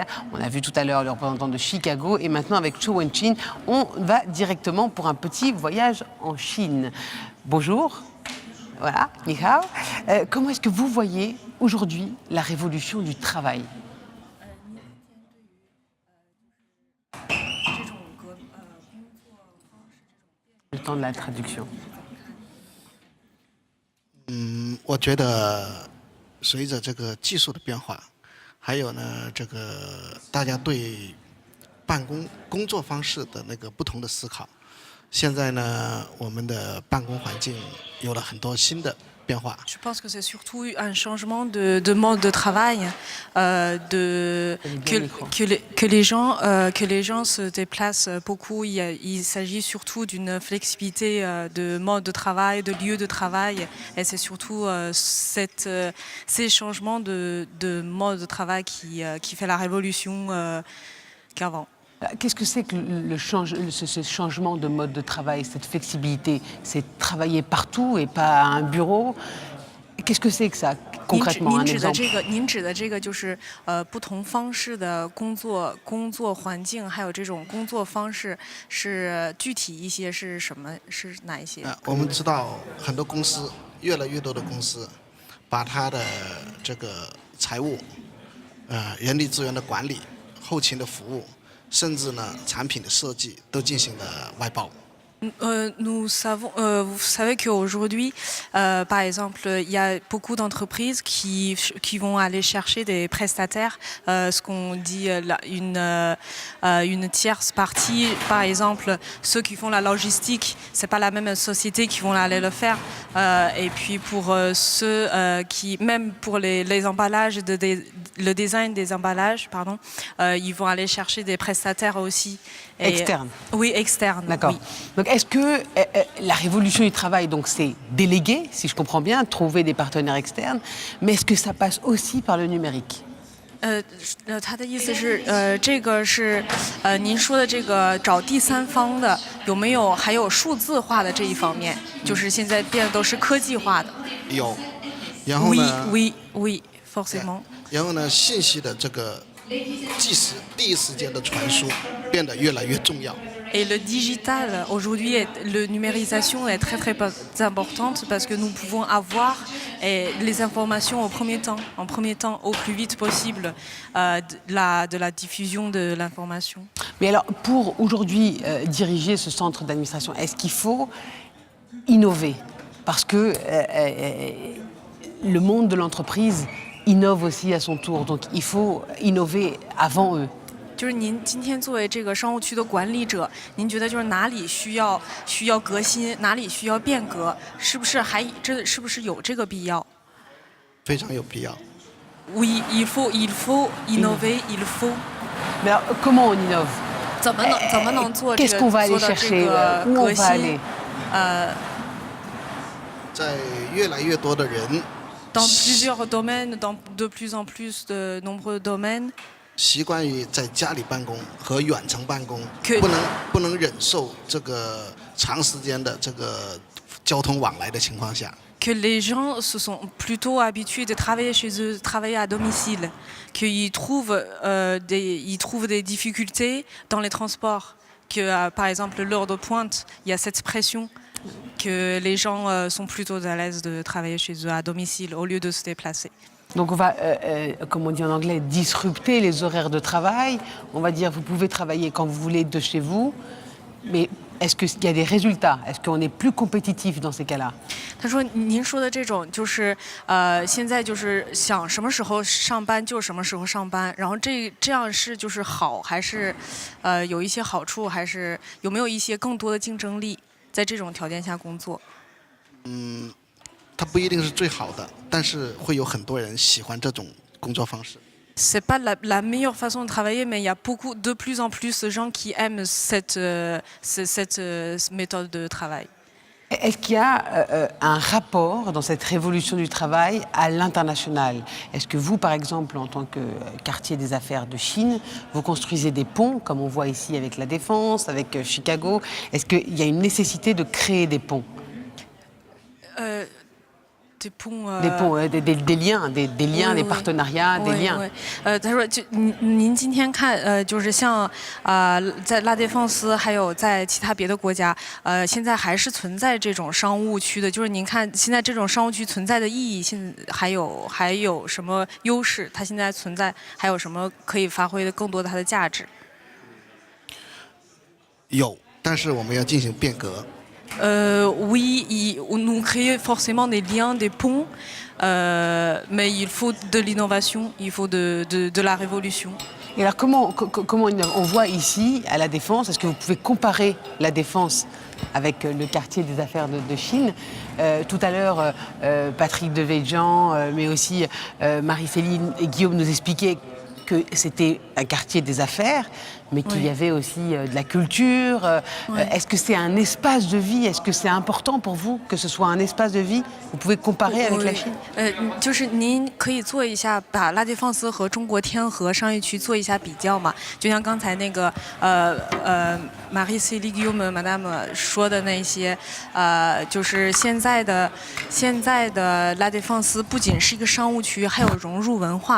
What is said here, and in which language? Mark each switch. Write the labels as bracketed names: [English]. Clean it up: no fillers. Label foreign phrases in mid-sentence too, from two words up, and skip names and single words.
[French] On a vu tout à l'heure le représentant de Chicago, et maintenant avec Cho Wei-chin, on va directement pour un petit voyage en Chine. Bonjour. Voilà, [Chinese] 你好. [French] Comment est-ce que vous voyez aujourd'hui la révolution du travail ? Le temps de la traduction. [Chinese] 我觉得随着这个技术的变化，还有呢这个大家对工作方式的那个不同的思考，现在呢我们的办公环境有了很多新的变化。 [French] Je pense que c'est surtout un changement de mode de travail, que les gens se déplacent beaucoup. Il s'agit surtout d'une flexibilité de mode de travail, de lieu de travail, et c'est surtout ces changements de mode de travail qui fait la révolution qu'avant. Qu'est-ce que c'est que ce changement de mode de travail, cette flexibilité? C'est travailler partout et pas à un bureau? Qu'est-ce que c'est que ça, concrètement, un exemple? [Chinese] 您指的这个就是不同方式的工作环境，还有这种工作方式是具体一些是什么？是哪一些？我们知道很多公司，越来越多的公司，把它的这个财务、人力资源的管理、后勤的服务。甚至呢，产品的设计都进行了外包。 [French] Vous savez qu'aujourd'hui, par exemple, il y a beaucoup d'entreprises qui vont aller chercher des prestataires, ce qu'on dit une tierce partie. Par exemple, ceux qui font la logistique, c'est pas la même société qui vont aller le faire. Et puis pour ceux qui, même pour les emballages, le design des emballages, pardon, ils vont aller chercher des prestataires aussi. Externes. Oui, externes. D'accord. Oui. Donc, est-ce que la révolution du travail, donc, c'est déléguer, si je comprends bien, trouver des partenaires externes, mais est-ce que ça passe aussi par le numérique? [Chinese] 他的意思是，这个是您说的这个找第三方的，有没有还有数字化的这一方面？就是现在变得都是科技化的。有，然后呢 [French] Oui, forcément. [Chinese] 然后呢，信息的这个第一时间的传输变得越来越重要。 [French] Et le digital, aujourd'hui, la numérisation est très très importante parce que nous pouvons avoir les informations en premier temps, au plus vite possible, de la diffusion de l'information. Mais alors, pour aujourd'hui diriger ce centre d'administration, est-ce qu'il faut innover? Parce que le monde de l'entreprise innove aussi à son tour, donc il faut innover avant eux. [Chinese] 就是您今天作为这个商务区的管理者，您觉得就是哪里需要革新，哪里需要变革，是不是有这个必要？非常有必要。 [French] Oui, il faut innover, il faut. Mais alors, comment on innove? [Chinese] 怎么能做这 [French] Qu'est-ce [Chinese] 个 [French] qu'on va aller [Chinese] 做到这 [French] chercher? [Chinese] 个 [French] Où [Chinese] 革 [French] on va [Chinese] 新 [French] aller?？ [Chinese] 在越来越多的人 [French] Dans plusieurs domaines, dans de plus en plus de nombreux domaines. [Chinese] 习惯于在家里办公和远程办公， 不能忍受这个长时间的这个交通往来的情况下。 [French] Que les gens se sont plutôt habitués de travailler chez eux, de travailler à domicile, qu'ils trouvent des difficultés dans les transports, que par exemple l'heure de pointe, il y a cette pression, que les gens sont plutôt à l'aise de travailler chez eux à domicile au lieu de se déplacer. Donc on va, comme on dit en anglais, disrupter les horaires de travail. On va dire, vous pouvez travailler quand vous voulez de chez vous, mais est-ce qu'il y a des résultats? Est-ce qu'on est plus compétitif dans ces cas-là? [Chinese] 他说：“您说的这种就是现在就是想什么时候上班就什么时候上班，然后这样是就是好，还是有一些好处，还是有没有一些更多的竞争力在这种条件下工作？” 它不一定是最好的，但是会有很多人喜欢这种工作方式。 [French] C'est pas la meilleure façon de travailler, mais il y a de plus en plus de gens qui aiment cette méthode de travail. Est-ce qu'il y a un rapport dans cette révolution du travail à l'international? Est-ce que vous, par exemple, en tant que quartier des affaires de Chine, vous construisez des ponts, comme on voit ici avec la Défense, avec Chicago? Est-ce qu'il y a une nécessité de créer des ponts? Des ponts, des liens, des liens, des partenariats, des liens. [Chinese] 他说，您今天看，就是像在拉甸放斯，还有在其他别的国家，现在还是存在这种商务区的。就是您看现在这种商务区存在的意义，还有什么优势？它现在存在，还有什么可以发挥的更多的它的价值？有，但是我们要进行变革。 [French] Oui, nous créons forcément des liens, des ponts, mais il faut de l'innovation, il faut de la révolution. Et alors comment on voit ici, à la Défense, est-ce que vous pouvez comparer la Défense avec le quartier des affaires de Chine? Tout à l'heure, Patrick Devedjian, mais aussi Marie-Céline et Guillaume nous expliquaient que c'était un quartier des affaires, mais qu'il y avait aussi de la culture. Est-ce que c'est un espace de vie? Est-ce que c'est important pour vous que ce soit un espace de vie? Vous pouvez comparer avec la Chine? [Chinese] 就是您可以做一下，把拉甸放斯和中国天河商业区做一下比较嘛？就像刚才那个 Marie-Céline Guillaume Madame 说的那些，就是现在的拉甸放斯不仅是一个商务区，还有融入文化。